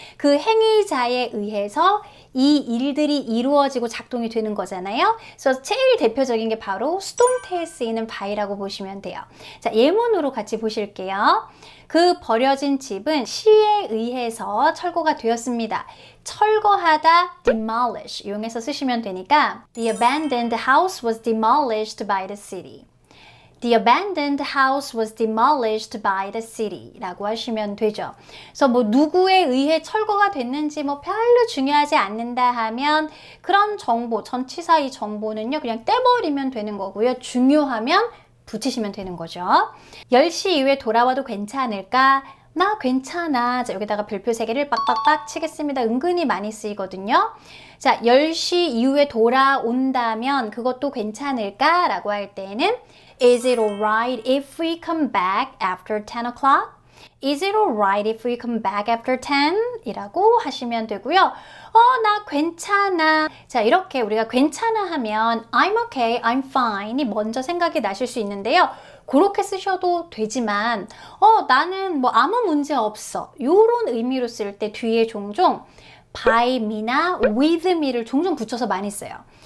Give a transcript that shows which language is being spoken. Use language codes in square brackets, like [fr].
[ko] 그 행위자에 의해서 이 일들이 이루어지고 작동이 되는 거잖아요. 그래서 제일 대표적인 게 바로 수동태에 쓰이는 by라고 보시면 돼요. 자, 예문으로 같이 보실게요. 그 버려진 집은 시에 의해서 철거가 되었습니다. 철거하다, demolish 이용해서 쓰시면 되니까 [en] The abandoned house was demolished by the city. The abandoned house was demolished by the city [ko] 라고 하시면 되죠. 그래서 뭐 누구에 의해 철거가 됐는지 뭐 별로 중요하지 않는다 하면 그런 정보, 전치사 이 정보는요 그냥 떼버리면 되는 거고요. 중요하면 붙이시면 되는 거죠. 10시 이후에 돌아와도 괜찮을까? 나 괜찮아. 자, 여기다가 별표 3개를 빡빡빡 치겠습니다. 은근히 많이 쓰이거든요. 자, 10시 이후에 돌아온다면 그것도 괜찮을까? 라고 할 때는 [en] Is it alright if we come back after 10 o'clock? Is it alright if we come back after 10? [ko] 이라고 하시면 되고요. 나 괜찮아. 자, 이렇게 우리가 괜찮아 하면 [en] I'm okay, I'm fine [ko] 이 먼저 생각이 나실 수 있는데요. 그렇게 쓰셔도 되지만 나는 뭐 아무 문제 없어. 이런 의미로 쓸 때 뒤에 종종 by me나 with me를 종종 붙여서 많이 써요.